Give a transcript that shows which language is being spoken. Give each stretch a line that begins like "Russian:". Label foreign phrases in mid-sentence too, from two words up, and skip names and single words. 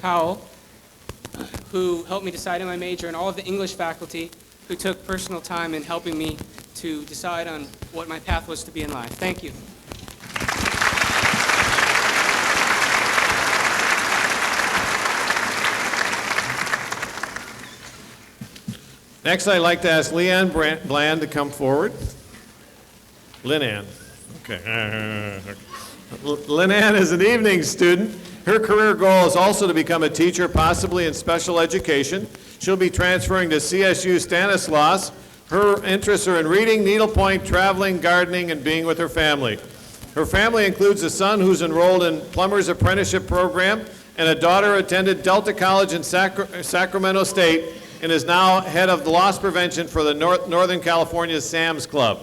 English: Powell, who helped me decide on my major, and all of the English faculty who took personal time in helping me to decide on what my path was to be in life. Thank you. Next, I'd like to ask Leanne Bland to come forward. Lynn-Ann. Okay. Lynn-Ann is an evening student. Her career goal is also to become a teacher, possibly in special education. She'll be transferring to CSU Stanislaus. Her interests are in reading, needlepoint, traveling, gardening, and being with her family. Her family includes a son who's enrolled in plumber's apprenticeship program, and a daughter who attended Delta College in Sacramento State and is now head of the loss prevention for the Northern California Sam's Club.